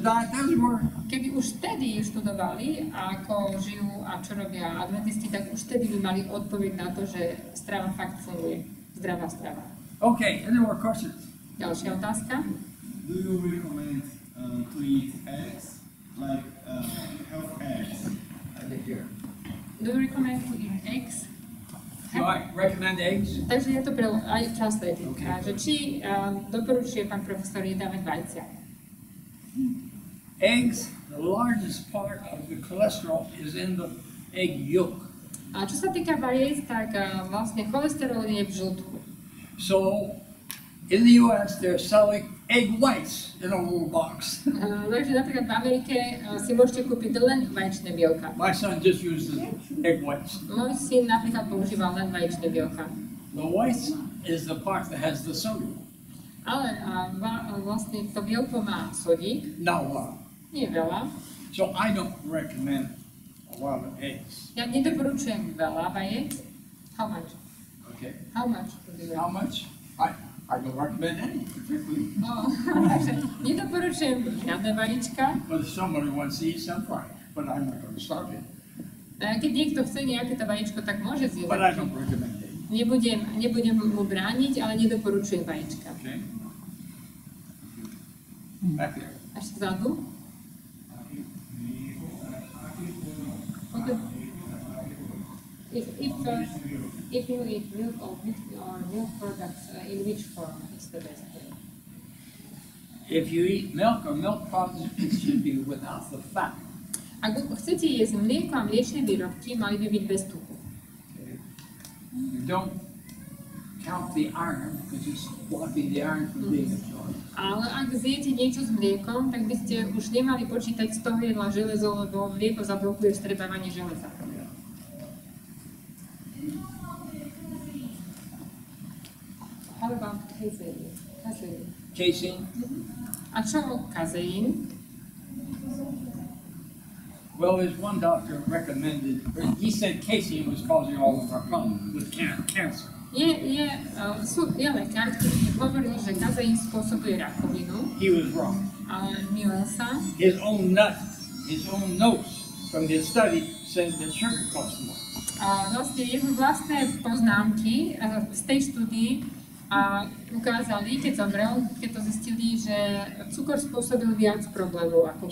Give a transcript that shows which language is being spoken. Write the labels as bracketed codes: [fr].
[en] Diet doesn't work. [sk] Keby už vtedy študovali, ako žijú a čo robia adventisti, tak už vtedy by mali odpoveď na to, že strava fakt funguje. Zdravá strava. [en] Okay, any more questions? [sk] Ďalšia otázka. [en] Do you recommend to eat eggs, like health eggs? Do you recommend to eat eggs? Do I recommend eggs? [sk] Takže je to aj translated. Že či doporučuje pán profesor jedávať vajcia? [en] Eggs, the largest part of the cholesterol is in the egg yolk. [sk] A čo sa týka vajec, tak vlastne cholesterol je v žltku. [en] So, in the US, they're selling egg whites in a little box. [sk] Takže napríklad v Amerike si môžete kúpiť len vaječné bielka. [en] My son just uses egg whites. [sk] Môj syn napríklad používal len vaječné bielka. [en] The whites is the part that has the sodium. [sk] Ale vlastne to bielko má sodík, [en] Not a lot. [sk] nie veľa. [en] So I don't recommend a lot of eggs. [sk] Ja nedoporučujem veľa vajec. [en] How much? Okay. How much? How much? I don't recommend any particularly. [sk] No, takže nedoporučujem žiadne vajíčka. [en] But if somebody wants to eat some, fine. But I'm not going to starve him. [sk] Keď niekto chce nejaké to vajíčko, tak môže zjesť. [en] But I don't recommend it. [sk] Nebudem mu brániť, ale nedoporučujem vajíčka. [en] Okay. Back there. [sk] Až vzadu. [en] Okay. If you eat milk or milk products, in which form is the best way? If you eat milk or milk products, it should be without the fat. [sk] Ak chcete jesť mlieko a mliečne výrobky, mali by byť bez tuku. [en] Okay. You don't count the iron because it's blocking the iron from being absorbed. [sk] Ale ak zjete niečo s mliekom, tak by ste už nemali počítať z toho jedla železo, lebo mlieko zablokuje vstrebávanie železa. [en] How about casein? Casein? [sk] A čo kazeín? [en] Well, there's one doctor recommended, he said casein was causing all of our problems with cancer. [sk] Je lekár, ktorý hovoril, že kazeín spôsobuje rakovinu. [en] He was wrong. [sk] Ale mýlil sa. [en] His own notes from his study said that sugar costs more. [sk] A vlastne jeho vlastné poznámky z tej štúdii ukázali, keď zomrel, keď to zistili, že cukor spôsobil viac problémov ako